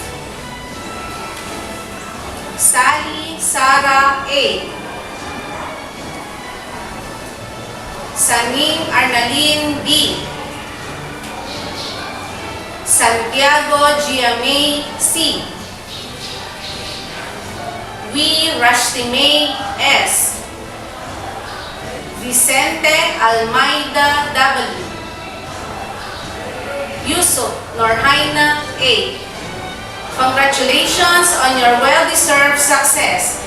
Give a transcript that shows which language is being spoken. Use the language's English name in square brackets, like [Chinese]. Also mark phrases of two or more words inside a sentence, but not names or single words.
[English] Sally Sara A. Saning Arnalin D. Santiago Giamay C. We Rashtimay S. Vicente Almeida W. Yusuf Norhaina A. Congratulations on your well-deserved success.